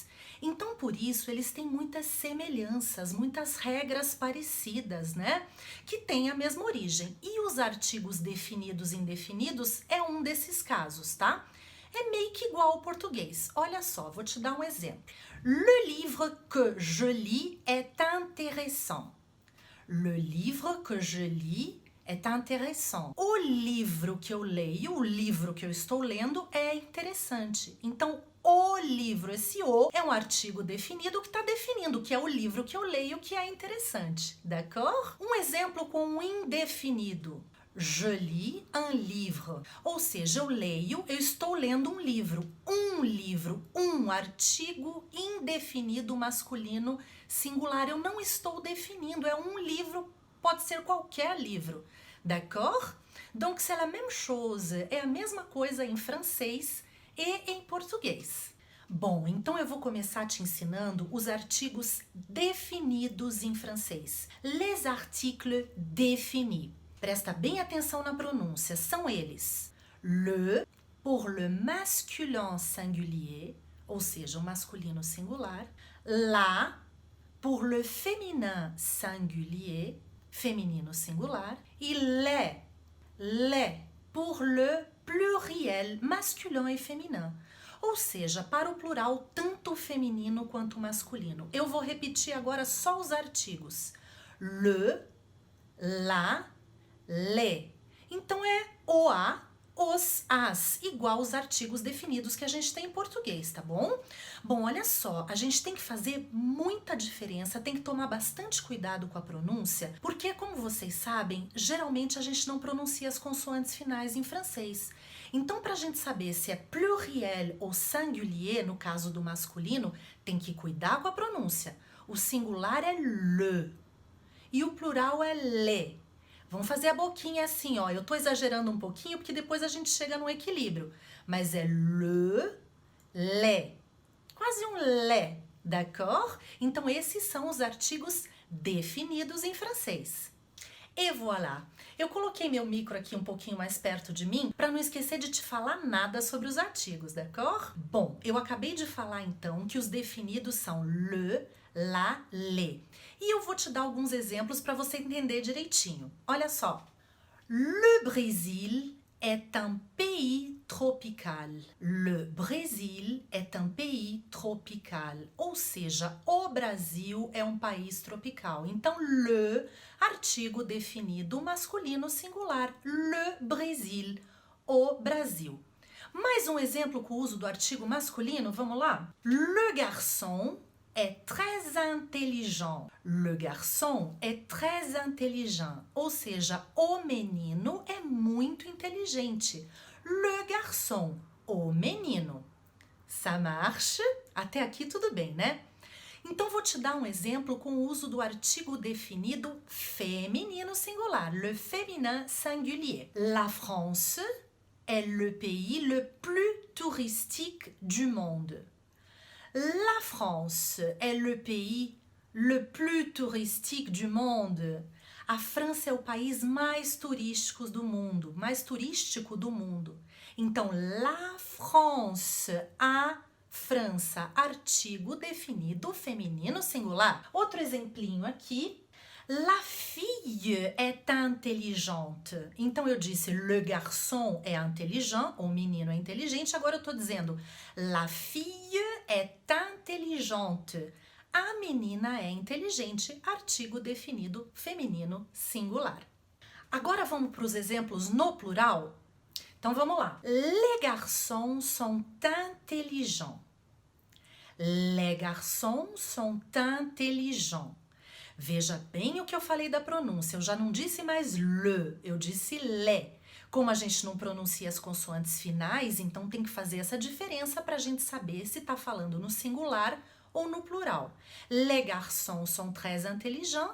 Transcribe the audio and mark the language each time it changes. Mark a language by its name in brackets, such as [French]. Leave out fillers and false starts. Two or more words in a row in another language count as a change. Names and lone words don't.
[Portuguese] Então, por isso, eles têm muitas semelhanças, muitas regras parecidas, né? Que têm a mesma origem. E os artigos definidos e indefinidos é um desses casos, tá? É meio que igual ao português. Olha só, vou te dar um exemplo. [French] Le livre que je lis est intéressant. Le livre que je lis est intéressant. [Portuguese] O livro que eu leio, o livro que eu estou lendo é interessante. Então, o livro, esse o, é um artigo definido que está definindo que é o livro que eu leio que é interessante, d'accord? Um exemplo com um indefinido. [French] Je lis un livre. [Portuguese] Ou seja, eu estou lendo um livro. Um artigo indefinido masculino singular. Eu não estou definindo, é um livro, pode ser qualquer livro. [French] D'accord? Donc c'est la même chose, [Portuguese] é a mesma coisa em francês e em português. Bom, então eu vou começar te ensinando os artigos definidos em francês. [French] Les articles définis. [Portuguese] Presta bem atenção na pronúncia, são eles. [French] Le, pour le masculin singulier, [Portuguese] ou seja, o masculino singular. [French] La, pour le féminin singulier, [Portuguese] feminino singular. [French] E les, pour le pluriel masculin et féminin. [Portuguese] Ou seja, para o plural tanto feminino quanto masculino. Eu vou repetir agora só os artigos. [French] Le, la, les. [Portuguese] Então é o a, os, as, igual os artigos definidos que a gente tem em português, tá bom? Bom, olha só, a gente tem que fazer muita diferença, tem que tomar bastante cuidado com a pronúncia, porque, como vocês sabem, geralmente a gente não pronuncia as consoantes finais em francês. Então, para a gente saber se é [French] pluriel ou singulier, [Portuguese] no caso do masculino, tem que cuidar com a pronúncia. O singular é le e o plural é les. Vamos fazer a boquinha assim, ó. Eu tô exagerando um pouquinho porque depois a gente chega no equilíbrio. Mas é [French] le, les. [Portuguese] Quase um les, d'accord? Então esses são os artigos definidos em francês. [French] Et voilà! [Portuguese] Eu coloquei meu micro aqui um pouquinho mais perto de mim para não esquecer de te falar nada sobre os artigos, d'accord? Bom, eu acabei de falar então que os definidos são [French] le, la, les. [Portuguese] E eu vou te dar alguns exemplos para você entender direitinho. Olha só. [French] Le Brésil est un pays tropical. Le Brésil est un pays tropical. [Portuguese] Ou seja, o Brasil é um país tropical. Então, le, artigo definido masculino singular. [French] Le Brésil, [Portuguese] o Brasil. Mais um exemplo com o uso do artigo masculino, vamos lá? [French] Le garçon est très intelligent. Le garçon est très intelligent. [Portuguese] Ou seja, o menino é muito inteligente. [French] Le garçon, [Portuguese] o menino. [French] Ça marche? [Portuguese] Até aqui tudo bem, né? Então vou te dar um exemplo com o uso do artigo definido feminino singular. [French] Le féminin singulier. La France est le pays le plus touristique du monde. La France est le pays le plus touristique du monde. [Portuguese] A França é o país mais turístico do mundo, Então, [French] la France, [Portuguese] a França, artigo definido feminino singular. Outro exemplinho aqui. [French] La fille est intelligente. [Portuguese] Então eu disse [French] le garçon [Portuguese] é intelligent, o menino é inteligente. Agora eu tô dizendo [French] la fille est intelligente. [Portuguese] A menina é inteligente, artigo definido feminino singular. Agora vamos para os exemplos no plural? Então vamos lá. [French] Les garçons sont intelligents. Les garçons sont intelligents. [Portuguese] Veja bem o que eu falei da pronúncia. Eu já não disse mais le, eu disse le. Como a gente não pronuncia as consoantes finais, então tem que fazer essa diferença para a gente saber se está falando no singular ou no plural. [French] Les garçons sont très intelligents.